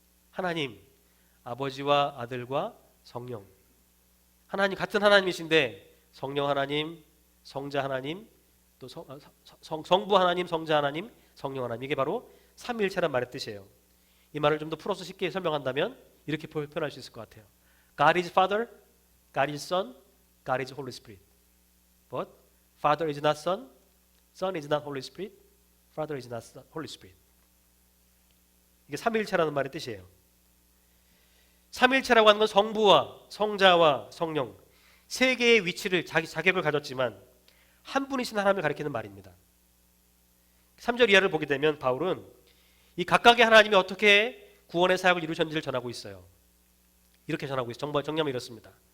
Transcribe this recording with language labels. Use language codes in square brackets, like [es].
[ko] 하나님, 아버지와 아들과 성령. 하나님, 같은 하나님이신데 성령 하나님, 성자 하나님, 또 성부 하나님, 성자 하나님, 성령 하나님, 이게 바로 삼위일체란 말의 뜻이에요. 이 말을 좀 더 풀어서 쉽게 설명한다면 이렇게 표현할 수 있을 것 같아요. [en] God is Father, God is Son, God is Holy Spirit. But Father is not Son, Son is not Holy Spirit, Father is not Holy Spirit. [ko] 이게 삼위일체라는 말의 뜻이에요. 삼위일체라고 하는 건 성부와 성자와 성령 세 개의 위치를 자격을 가졌지만 한 분이신 하나님을 가리키는 말입니다. 3절 이하를 보게 되면 바울은 이 각각의 하나님이 어떻게 구원의 사역을 이루셨는지를 전하고 있어요. 이렇게 전하고 있어요. 정리하면 이렇습니다.